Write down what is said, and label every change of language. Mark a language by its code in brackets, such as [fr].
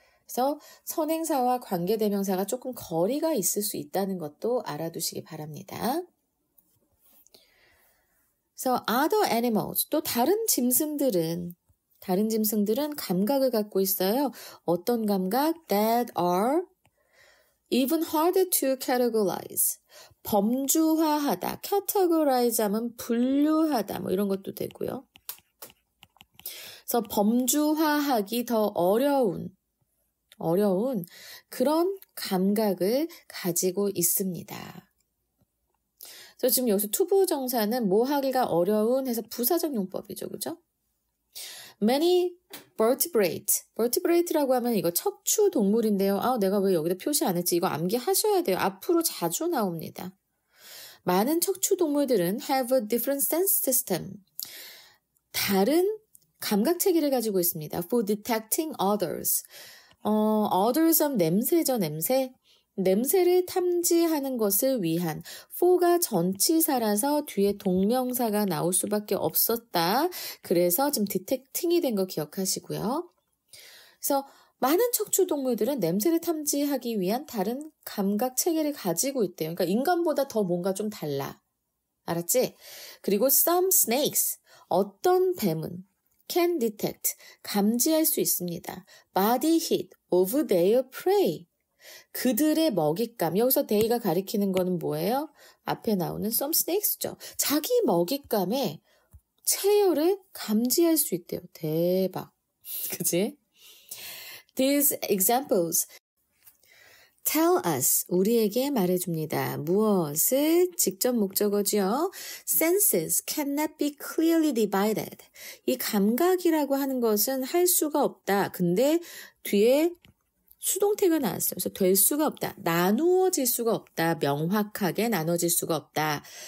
[ko] 그래서 선행사와 관계대명사가 조금 거리가 있을 수 있다는 것도 알아두시기 바랍니다. 그래서 [en] other animals, [ko] 또 다른 짐승들은 감각을 갖고 있어요. 어떤 감각? [en] That are even harder to categorize. [ko] 범주화하다. categorize 하면 분류하다. 뭐 이런 것도 되고요. 그래서 범주화하기 더 어려운 그런 감각을 가지고 있습니다. 그래서 지금 여기서 투부정사는 뭐 하기가 어려운 해서 부사적 용법이죠. 그죠? [en] Many vertebrate [ko] 라고 하면 이거 척추 동물인데요. 내가 왜 여기다 표시 안 했지? 이거 암기하셔야 돼요. 앞으로 자주 나옵니다. 많은 척추 동물들은 [en] have a different sense system. [ko] 다른 감각 체계를 가지고 있습니다. [en] For detecting others. [ko] others 하면 냄새죠, 냄새. 냄새를 탐지하는 것을 위한 for가 전치사라서 뒤에 동명사가 나올 수밖에 없었다. 그래서 지금 detecting이 된 거 기억하시고요. 그래서 많은 척추 동물들은 냄새를 탐지하기 위한 다른 감각 체계를 가지고 있대요. 그러니까 인간보다 더 뭔가 좀 달라. 알았지? 그리고 [en] some snakes, [ko] 어떤 뱀은 [en] can detect, [ko] 감지할 수 있습니다. [en] body heat of their prey. [ko] 그들의 먹잇감. 여기서 they가 가리키는 거는 뭐예요? 앞에 나오는 some snakes죠. 자기 먹잇감의 체열을 감지할 수 있대요. 대박. 그치? [en] These examples tell us, [ko] 우리에게 말해줍니다. 무엇을? 직접 목적어지요. [en] Senses cannot be clearly divided. [ko] 이 감각이라고 하는 것은 할 수가 없다. 근데 뒤에 수동태가 나왔어요. 그래서 될 수가 없다. 나누어질 수가 없다. 명확하게 나눠질 수가 없다.